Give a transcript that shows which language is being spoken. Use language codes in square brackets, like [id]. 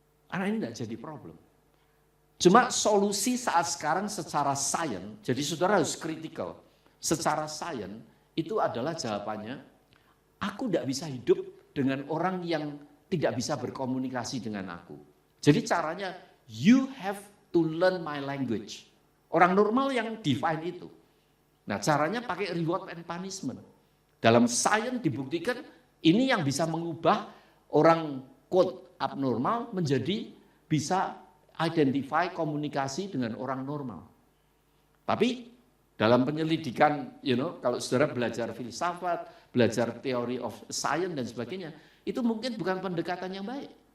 [id] Anak ini tidak jadi problem. Cuma solusi saat sekarang secara sains, jadi saudara harus kritikal. Secara sains itu adalah jawabannya, aku tidak bisa hidup dengan orang yang tidak bisa berkomunikasi dengan aku. Jadi caranya, [en] you have to learn my language. [id] Orang normal yang define itu. Nah caranya pakai [en] reward and punishment. [id] Dalam sains dibuktikan, ini yang bisa mengubah orang quote abnormal menjadi bisa identify komunikasi dengan orang normal. Tapi dalam penyelidikan, kalau saudara belajar filsafat, belajar teori of science dan sebagainya, itu mungkin bukan pendekatan yang baik.